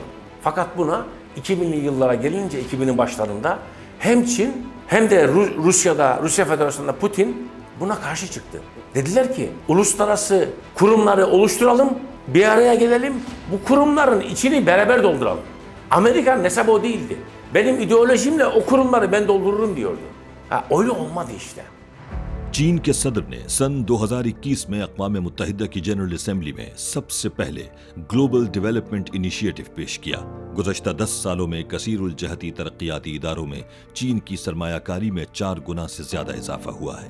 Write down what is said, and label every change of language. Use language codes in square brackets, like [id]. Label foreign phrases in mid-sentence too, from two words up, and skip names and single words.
[tr] Fakat buna 2000'li yıllara gelince 2000'in başlarında hem Çin hem de Rusya Federasyonu'nda Putin buna karşı çıktı. Dediler ki uluslararası kurumları oluşturalım, bir araya gelelim, bu kurumların içini beraber dolduralım. Amerika'nın hesabı o değildi. Benim ideolojimle o kurumları ben doldururum diyordu. Öyle olmadı işte. [ur] چین کے صدر نے سن 2021 میں اقوام متحدہ کی جنرل اسمبلی میں سب سے پہلے گلوبل ڈیولپمنٹ انیشیٹو پیش کیا۔ گزشتہ 10 سالوں میں کثیر الجہتی ترقیاتی اداروں میں چین کی سرمایہ کاری میں 4 گنا سے زیادہ اضافہ ہوا ہے۔